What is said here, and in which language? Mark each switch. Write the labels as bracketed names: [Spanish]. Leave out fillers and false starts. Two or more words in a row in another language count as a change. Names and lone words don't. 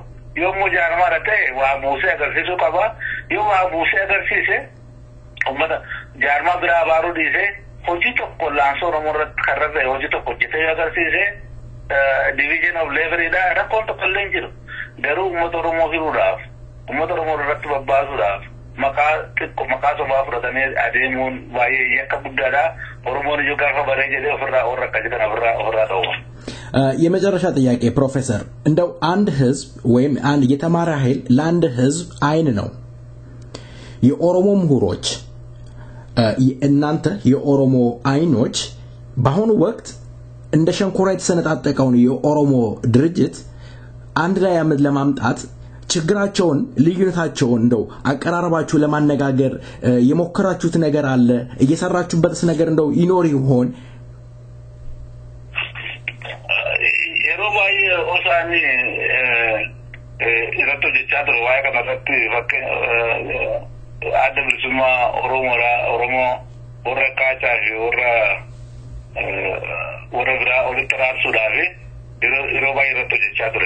[Oromo] Yoo immoo jaarmaadha ta'e waa buusee agarsiisuu qaba. Yoo waa buusee agarsiise ummata jaarmaa biraa baaruu dhiisee hojii tokko laansoo Oromoo irratti karra ta'e hojii tokko hojjetee yoo agarsiise [English] division of labor [Oromo] rakkoon tokko illee hin jiru. Garuu ummata Oromoo hiruudhaaf ummata Oromoo irratti babbaasuudhaaf maqaa sobaa fudhatanii adeemuun baay'ee yakka guddaadha. Oromoon iyyuu gaafa baree jedhee ofirraa warra akkasii kana ofirraa ta'u. [Amharic] የመጨረሻ ጥያቄ ፕሮፌሰር እንደው አንድ ህዝብ ወይም አንድ የተማረ ኃይል ለአንድ ህዝብ አይን ነው የኦሮሞ ምሁሮች እናንተ የኦሮሞ አይኖች በአሁኑ ወቅት እንደ ሸንኮራ የተሰነጣጠቀውን የኦሮሞ ድርጅት አንድ ላይ ለማምጣት ችግራቸውን ልዩነታቸውን እንደው አቀራረባችሁ ለማነጋገር የሞከራችሁት ነገር አለ እየሰራችሁበትስ ነገር እንደው ይኖር ይሆን [Oromo] Osani iratto jechadro waa'ee kanarratti fakke adda bilisummaa Oromoo warra kaachaa fi warra biraa walitti araarsuudhaaf yeroo baay'ee iratto jechaa ture.